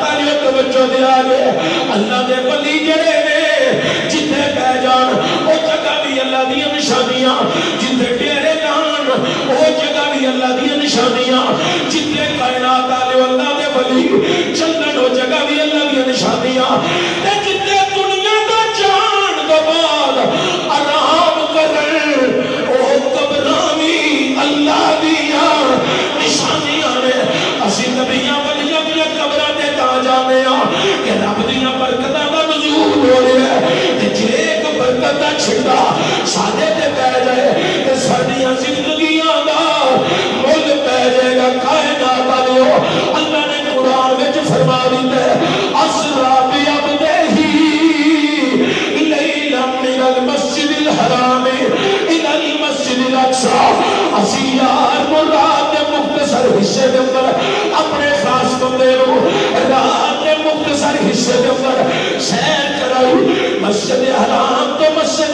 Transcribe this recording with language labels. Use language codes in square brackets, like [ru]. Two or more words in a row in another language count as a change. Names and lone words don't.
[pa] والے توجہ دیا گئے اللہ دے ولی جڑے نے جتھے بہ جان او جگہ بھی اللہ دی نشانیاں جتھے ڈیرے جان او جگہ بھی اللہ دی نشانیاں جتھے کائنات والے اللہ دے ولی چلن او جگہ بھی اللہ دی نشانیاں تے جتھے دنیا دا جان دے بعد آرام کرن او قبراں اللہ دیا نشانیاں نے اسی نبیاں ولیاں دیا قبراں تے تا جانے ہاں کہ رب دیا برکتاں دا نزول ہو رہا ہے تے جے ایک برکت دا چھٹا ساڈے تے پے جائے تے ساڈیاں زندگیاں دا مول پے جائے گا کائنات والو اللہ نے قرآن وچ فرما دتا ہے [ar] اسرا بعبدہ لیلا من المسجد الحرام الى المسجد الاقصى [pa] اسی یار مراد دے مختصر حصے دے اندر اپنے خاص بندے نو رات دے مختصر حصے دے اندر سیر کرائی مسجد حرام تو مسجد